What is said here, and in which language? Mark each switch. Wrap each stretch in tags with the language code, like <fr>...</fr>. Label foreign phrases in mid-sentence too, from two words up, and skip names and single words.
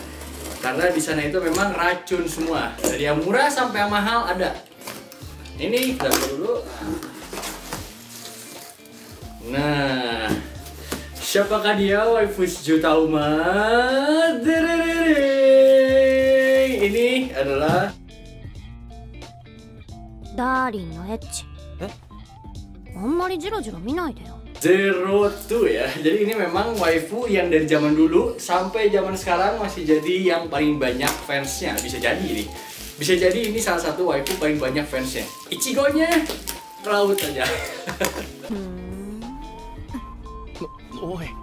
<id>Karena di sana itu memang racun semua, dari yang murah sampai yang mahal ada. Ini kita buka dulu. Nah, siapakah dia waifu sejuta umat? Ini adalah</id> <ja>ダーリンのエッチ。あんまりジロジロ見ないでよ。</ja> <id>Zero2 ya. Jadi ini memang waifu yang dari zaman dulu sampai zaman sekarang masih jadi yang paling banyak fansnya. Bisa jadi nih. Bisa jadi ini salah satu waifu paling banyak fansnya. Ichigo-nya laut aja. Oi.</id>